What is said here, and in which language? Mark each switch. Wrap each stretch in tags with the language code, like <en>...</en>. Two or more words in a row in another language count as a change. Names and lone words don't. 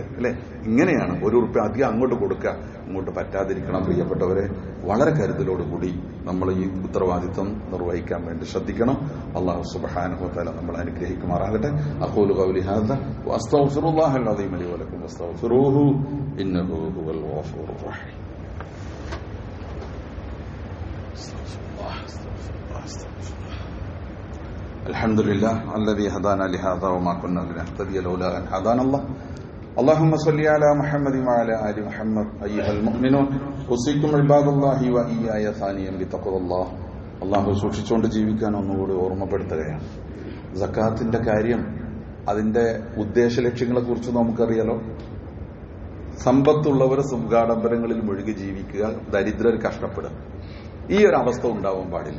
<ml>അല്ലെ, ഇങ്ങനെയാണ് ₹1 അധികം അങ്ങോട്ട് കൊടുക്കുക, ഇങ്ങോട്ട് പറ്റാതിരിക്കണം. പ്രിയപ്പെട്ടവരെ, വളരെ കരുതലോടുകൂടി നമ്മൾ ഈ ഉത്തരവാദിത്വം നിർവഹിക്കാൻ വേണ്ടി ശ്രദ്ധിക്കണം.</ml> <ar>الله سبحانه وتعالى</ar> <ml>നമ്മളെ അനുഗ്രഹിക്കുമാറാകട്ടെ.</ml> <ar>أقول قولي هذا وأستغفر الله العظيم لي ولكم واستغفروه إنه هو الغفور الرحيم. الحمد لله الذي هدانا لهذا وما كنا لنهتدي لولا أن هدانا الله. اللهم صل على محمد وعلى آل محمد. أيها المؤمنون أوصيكم عباد الله وإياي ثانيا بتقوى الله.</ar> <ml>അള്ളാഹു സൂക്ഷിച്ചുകൊണ്ട് ജീവിക്കാൻ ഒന്നുകൂടി ഓർമ്മപ്പെടുത്തുകയാണ്. സക്കാത്തിന്റെ കാര്യം, അതിന്റെ ഉദ്ദേശ ലക്ഷ്യങ്ങളെ കുറിച്ച് നമുക്കറിയാലോ. സമ്പത്തുള്ളവർ സുഖാഡംബരങ്ങളിൽ മുഴുകി ജീവിക്കുക, ദരിദ്രർ കഷ്ടപ്പെടുക, ഈ ഒരു അവസ്ഥ ഉണ്ടാവാൻ പാടില്ല.</ml>